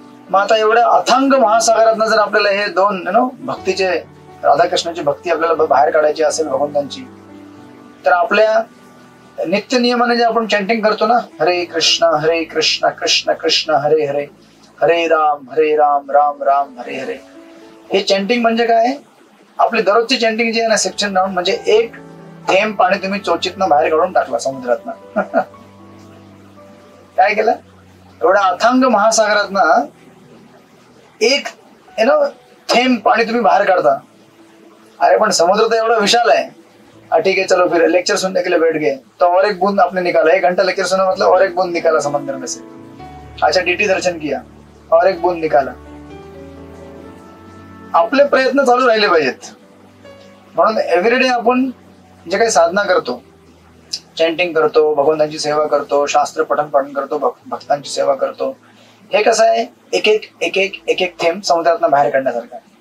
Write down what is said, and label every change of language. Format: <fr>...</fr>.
<mr>मग आता एवढ्या अथांग महासागरातनं जर आपल्याला हे 2 भक्तीचे, राधाकृष्णाची भक्ती आपल्याला बाहेर काढायची असेल भगवंतांची, तर आपल्या नित्य नियमाने जे आपण चॅन्टिंग करतो ना, हरे कृष्ण कृष्ण कृष्ण हरे हरे, हरे राम राम राम हरे हरे, हे चॅन्टिंग म्हणजे काय, आपली दररोजची चॅन्टिंग जी आहे ना, सेक्शन राऊंड, म्हणजे एक थेंब पाणी तुम्ही चोचीतनं बाहेर काढून टाकला समुद्रातनं. काय केलं, एवढ्या अथांग महासागरातनं एक थेंब पाणी तुम्ही बाहेर काढता. अरे पण समुद्र तर एवढा विशाल है.</mr> <hi>ठीक है चलो फिर लेक्चर सुनने के लिए बैठ गए तो और एक बूंद आपने निकाला, 1 घंटा लेक्चर सुना मतलब और एक बूंद निकाला समंदर में से. अच्छा डीटी दर्शन किया और एक बूंद निकाला.</hi> <mr>आपले प्रयत्न चालू राहिले पाहिजेत. म्हणून एव्हरीडे आपण जे काही साधना करतो, चॅन्टिंग करतो, भगवंतांची सेवा करतो, शास्त्र पठण करतो, भक्तांची सेवा करतो, हे कसं आहे, एक एक थेंब समुद्रातनं बाहेर काढण्यासारखं.</mr>